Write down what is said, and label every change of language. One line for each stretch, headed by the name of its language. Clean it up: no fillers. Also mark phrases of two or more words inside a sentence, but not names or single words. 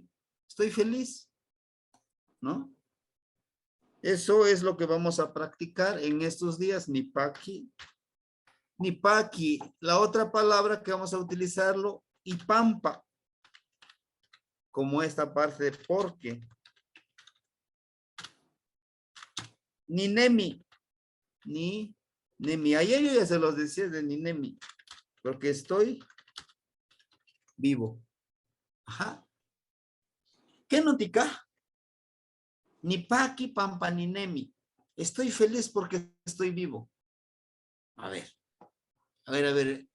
Spanish: Estoy feliz, ¿no? Eso es lo que vamos a practicar en estos días.
Nahuatl languages: Ni paqui. Ni paqui.
Spanish: La otra palabra que vamos a utilizarlo, y pampa. Como esta parte de porque.
Nahuatl languages: Ni nemi. Ni nemi.
Spanish: Ayer yo ya se los decía de
Nahuatl languages: ni nemi.
Spanish: Porque estoy vivo. Ajá. ¿Qué notica?
Nahuatl languages: Ni paqui pampa ni nemi.
Spanish: Estoy feliz porque estoy vivo. A ver, a ver, a ver.